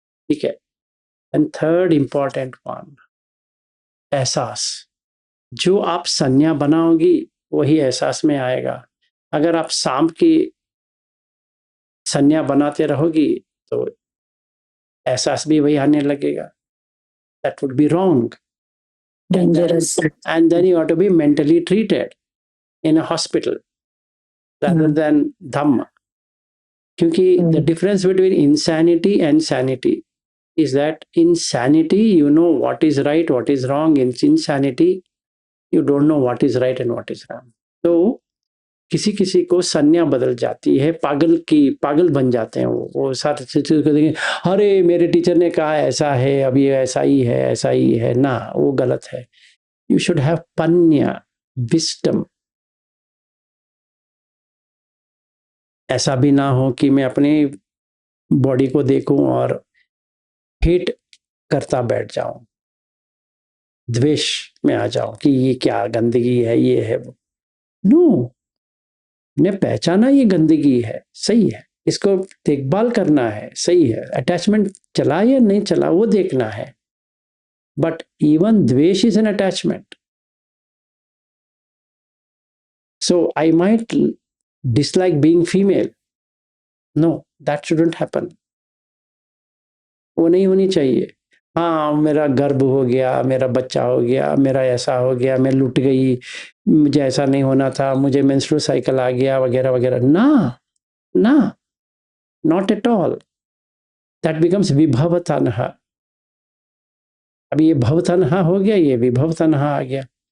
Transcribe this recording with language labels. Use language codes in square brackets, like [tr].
[hi] ठीक है। [en] And third important one, एहसास। [hi] जो आप संज्ञा बनाओगी वही एहसास में आएगा। अगर आप सांप की संज्ञा बनाते रहोगी तो एहसास भी वही आने लगेगा। [en] That would be wrong, dangerous. and then you have to be mentally treated in a hospital rather than dhamma. क्योंकि the difference between insanity and sanity is that in sanity you know what is right, what is wrong. In insanity you don't know what is right and what is wrong. [hi] तो किसी किसी को संज्ञा बदल जाती है, पागल बन जाते हैं वो सारे चीज़ को देखेंगे, अरे मेरे टीचर ने कहा ऐसा है, अभी ऐसा ही है ना, वो गलत है। [en] You should have panya, wisdom. [hi] ऐसा भी ना हो कि मैं अपने बॉडी को देखूं और हेट करता बैठ जाऊं, द्वेष में आ जाऊं कि ये क्या गंदगी है, ये है वो। नो, ने पहचाना ये गंदगी है, सही है, इसको देखभाल करना है, सही है, अटैचमेंट चला या नहीं चला वो देखना है, [en] But even द्वेष is an attachment. So I might dislike being female. No, that shouldn't happen. [hi] वो नहीं होनी चाहिए. हाँ, मेरा गर्भ हो गया, मेरा बच्चा हो गया, मेरा ऐसा हो गया, मैं लुट गई, मुझे ऐसा नहीं होना था, मुझे मेंस्ट्रुअल साइकिल आ गया वगैरह वगैरह. [en] ना ना, not at all. That becomes [hi] विभव तन्हा. अभी ये भव तन्हा हो गया, ये विभव तन्हा आ गया.